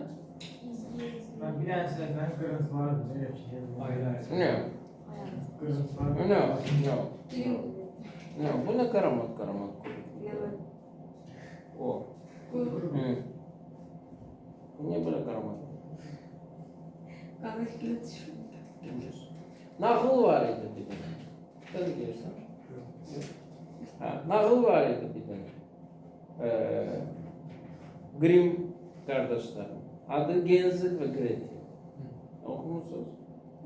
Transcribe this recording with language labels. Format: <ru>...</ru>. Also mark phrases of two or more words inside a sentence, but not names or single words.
<tr>Ben bir tane sayfanın kırıntısı vardı. Öyle bir şey. Ne? Kırıntısı vardı. No. Bu ne karamat. O. Bu niye böyle karamat?</tr> <az>Nağıl var idi bir dənə. Sən deyirsən? Nağıl var idi bir dənə.</az> <tr>Grimm qardaşlar. Adı Genzil ve Gretel. Okumuşsunuz?</tr>